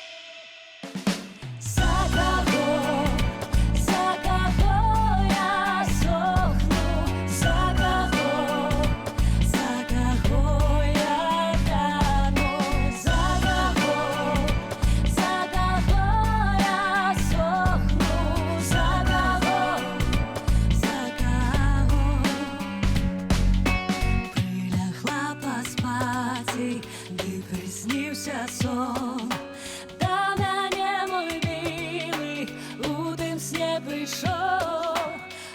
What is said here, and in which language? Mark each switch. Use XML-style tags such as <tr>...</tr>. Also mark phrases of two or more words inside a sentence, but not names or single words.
<ru>За кого я сохну, за кого я гляну, за кого я сохну, за кого.</ru> <be>Прилягла паспаць, ды прысніўся сон. Да мяне, мой мілы, у тым сне прыйшоў.</be>